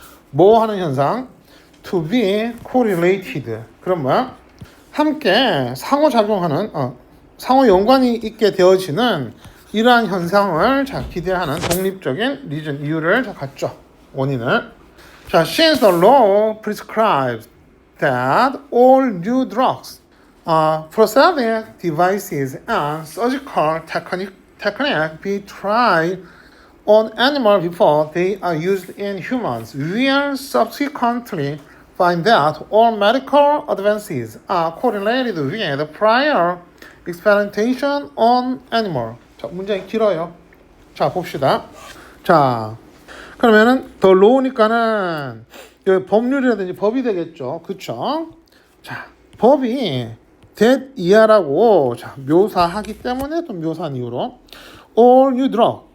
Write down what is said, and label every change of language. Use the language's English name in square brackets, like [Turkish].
[Korean] 뭐 하는 현상? [English] to be correlated. [Korean] 그럼 뭐야? 함께 상호작용하는 상호 연관이 있게 되어지는 이러한 현상을 자, 기대하는 독립적인 리전 이유를 자, 갖죠. 원인을. [English] 자, since the law prescribes that all new drugs, prosthetic devices and surgical technique be tried on animals before they are used in humans, will subsequently find that all medical advances are correlated with prior experimentation on animal. [Korean] 자, 문장이 길어요. 자, 봅시다. 자, 그러면은 더 law니까는 여기 법률이라든지 법이 되겠죠. 그쵸? 자, 법이 that 이하라고 자, 묘사하기 때문에 또 묘사한 이유로 [English] all new drug.